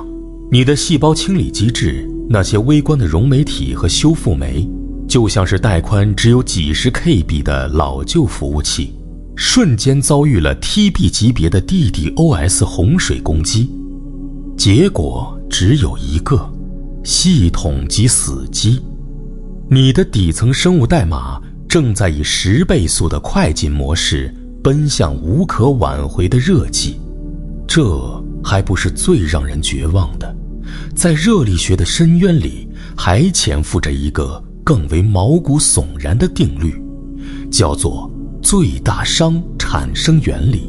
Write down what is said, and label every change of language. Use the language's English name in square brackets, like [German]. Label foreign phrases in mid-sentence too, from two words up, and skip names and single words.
[Chinese] 你的細胞清理機制，那些微觀的溶酶體和修復酶，就像是帶寬只有幾十 KB 的老舊服務器，瞬間遭遇了 TB 級別的 DDoS 洪水攻擊。結果只有一個，系統即死機。你的底層生物代碼正在以10倍速的快進模式奔向无可挽回的熱寂。這還不是最讓人絕望的，在熱力學的深淵裡還潛伏着一個更為毛骨悚然的定律，叫做最大熵產生原理。